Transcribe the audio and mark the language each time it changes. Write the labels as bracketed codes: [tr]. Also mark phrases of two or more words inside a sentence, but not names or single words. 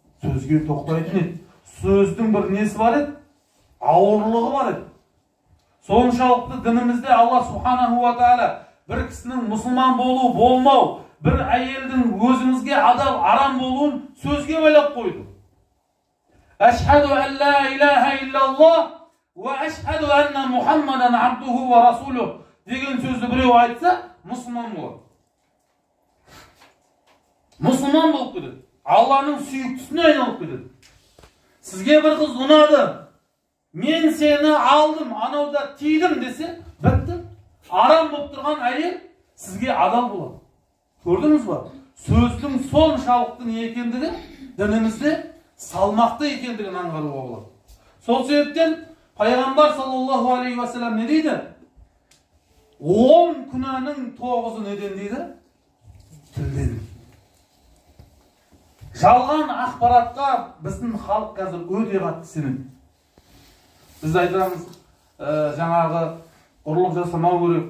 [kk] сөзге тоқтайтын еді. Сөздің бір несі бар еді? Ауырлығы бар еді. Соншалықты дінімізде Алла [ar] سبحانه وتعالى [kk] бір кісінің мұсылман болу, болмау, бір әйелдің өзіңізге адал, арам болуын сөзге байлап қойды. [ar] أشهد أن لا إله إلا الله وأشهد أن محمدا عبده ورسوله [kk] деген сөзді біреу айтса, мұсылман болады. Мұсылман болып кетеді. Алланың сүйіктісіне айналып кетеді. Сізге бір қыз ұнады, мен сені алдым, анауда тидім десе, бітті. Арам болып тұрған әйел сізге адал болады. Көрдіңіз ба? Сөздің соншалықты не екендігі дінімізде салмақты екендігін аңғаруға болады. Сол себептен Пайғамбар [ar] صلى الله عليه وسلم [kk] не дейді? 10 күнәнің 9-ы неден дейді? Тілден. Жалған ақпаратқа біздің халық қазір өте қатты сенеді. Біз айтамыз, жаңағы ұрлық жасамау керек.